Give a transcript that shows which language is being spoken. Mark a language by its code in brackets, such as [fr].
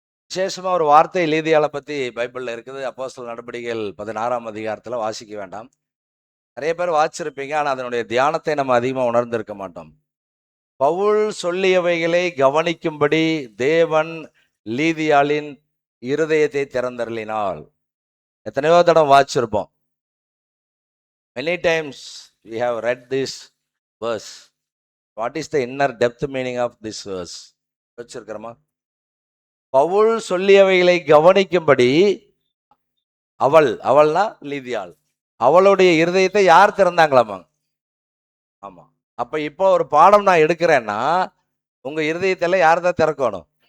[ta] விசேஷமாக ஒரு வார்த்தை லீதியாளை பற்றி பைபிளில் இருக்குது. அப்போஸ்தலர் நடபடிகள் 16ஆம் அதிகாரத்தில் வாசிக்க வேண்டாம். நிறைய பேர் வாசிச்சிருப்பீங்க, ஆனால் அதனுடைய தியானத்தை நம்ம அதிகமாக உணர்ந்திருக்க மாட்டோம். பவுல் சொல்லியவைகளை கவனிக்கும்படி தேவன் லீதியாளின் இருதயத்தை திறந்தருளினாள். எத்தனையோ தடவை வாசிச்சிருப்போம். [en] Many times we have read this verse. What is the inner depth meaning of this verse? [ta] வச்சிருக்கிறோமா? Pavul சொல்லியவைகளை கவனிக்கும்படி அவள்னா லீதியாள், அவளுடைய இருதயத்தை யார் திறந்தாங்களாமா? ஆமா. அப்ப இப்போ ஒரு பாடம் நான் எடுக்கிறேன்னா உங்க இருதயத்தில் யார் தான் திறக்கணும்?